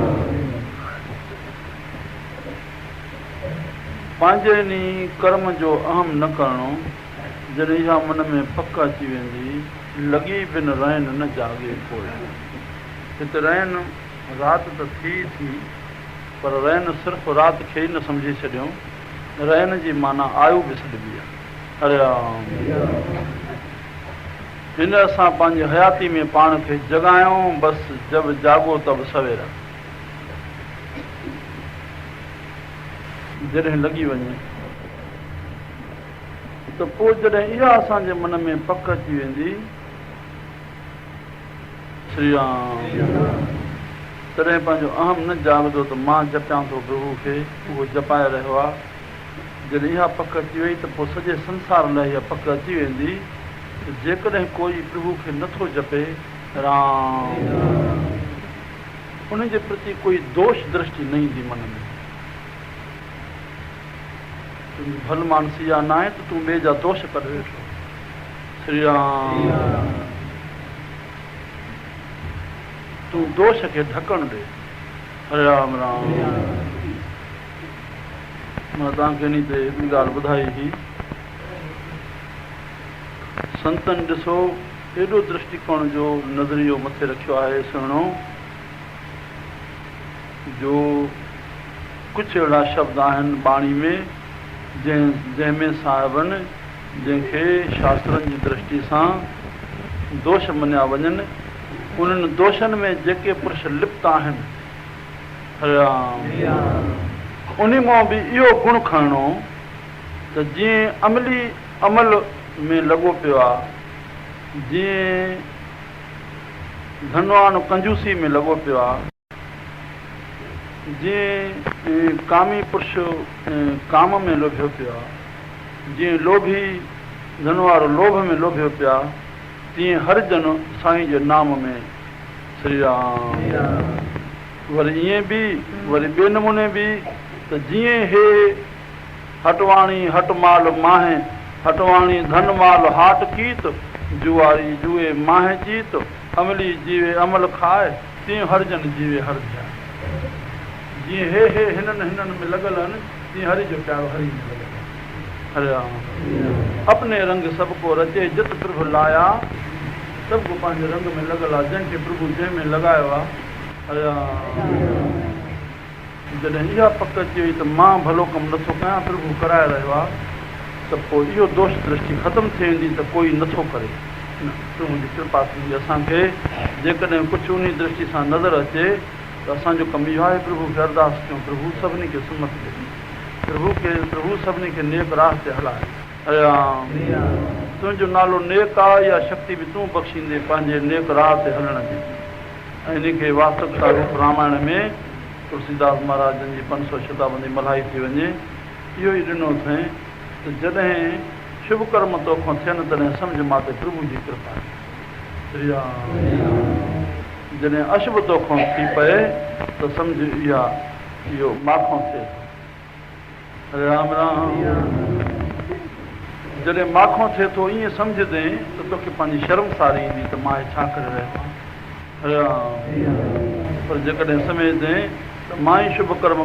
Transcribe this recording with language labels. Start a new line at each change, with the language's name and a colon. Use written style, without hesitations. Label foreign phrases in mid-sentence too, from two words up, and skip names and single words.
Sindhi: पंहिंजे इन कर्म जो अहम न करिणो। जॾहिं इहा मन में पक अची वेंदी,
Hindi: लॻी बिन रैन न जागे कोई।
Sindhi: हिते रैन राति त थी पर रैन सिर्फ़ु राति खे ई न सम्झी छॾियूं। रैन जी माना आयु बि छॾिबी आहे। हरे राम। हिन असां पंहिंजी हयाती में पाण खे जॻायूं, बसि
Hindi: जब जाॻो तब सवेर।
Sindhi: जॾहिं लॻी वञे त पोइ जॾहिं इहा असांजे मन में पक अची वेंदी, श्री राम, तॾहिं पंहिंजो अहम न जाॻंदो त मां जपियां थो प्रभु खे, उहो जपाए रहियो आहे। जॾहिं इहा पक अची वई त पोइ सॼे संसार लाइ इहा पक अची वेंदी त जेकॾहिं कोई प्रभु खे नथो जपे राम, उन जे प्रति कोई दोष दृष्टि न ईंदी मन में। तुंहिंजी भल मानसी या न आहे त तूं ॿिए जा दोष करे वेठो। श्री राम। तूं दोष खे ढकण ॾे। हरे राम राम। मां तव्हांखे इन ते हिकिड़ी ॻाल्हि ॿुधाई हुई। संतनि ॾिसो एॾो दृष्टिकोण जो नज़रियो मथे रखियो आहे सुहिणो, जो कुझु अहिड़ा शब्द आहिनि बाणी में जंहिंमें साहिबनि जंहिंखे शास्त्रनि जी दृष्टि सां दोष मञिया वञनि, उन्हनि दोषनि में जेके पुरुष लिप्त आहिनि, हरे राम, उन मां बि इहो गुण खणणो त जीअं अमली अमल में लॻो पियो आहे, जीअं धनवान कंजूसी में लॻो पियो आहे, जीअं कामी पुरुष काम में लोभियो पियो आहे, जीअं लोभी धन वारो लोभ में लोभियो पियो आहे, तीअं हर जन साईं जे नाम में। श्री राम। वरी ईअं बि, वरी ॿिए नमूने बि त जीअं हे
Hindi: हटवाणी हटमाल माहे, हटवाणी धन माल हाट कीत, जुआरी जुए माहे जीत, अमली जीवे अमल खाए,
Sindhi: तीअं हर जन जीवे हर ध्यान। जीअं हे हिननि में लॻल आहिनि, तीअं हरि जो प्यारो हरि में लॻल आहे। हरे राम।
Hindi: अपने रंग सबको रचे जित प्रभु लाया,
Sindhi: सबको पंहिंजे रंग में लॻल आहे, जंहिंखे प्रभु जंहिं में लॻायो आहे। हरे राम। जॾहिं इहा पक अची वई त मां भलो कमु नथो कयां, प्रभु कराए रहियो आहे, त पोइ इहो दोष दृष्टि ख़तमु थी वेंदी त कोई नथो करे। तूं मुंहिंजी कृपा थींदी असांखे जेकॾहिं कुझु उन दृष्टि सां नज़र अचे त असांजो कमु इहो आहे प्रभु खे अरदास कयूं प्रभु सभिनी खे सुमत ॾे प्रभु सभिनी खे नेक राह ते हलाए तुंहिंजो नालो नेक आहे इहा शक्ति बि तूं बख़्शींदे पंहिंजे नेक राह ते हलण जी ऐं इन खे वास्तविकता रूप रामायण में तुलसीदास महाराजनि जी 500 शताब्दी मल्हाई थी वञे इहो ई ॾिनो अथई त जॾहिं शुभ कर्म तोखां थियनि तॾहिं सम्झ मां ते प्रभु जी कृपा जॾहिं अशुभ तोखां थी पए त सम्झ इहो माखों थिए थो राम राम जॾहिं माखों थिए थो ईअं सम्झंदे त तोखे पंहिंजी शर्मसारी ईंदी त मां छा करे रहियो आहियां पर जेकॾहिं सम्झंदे त मां ई शुभ कर्म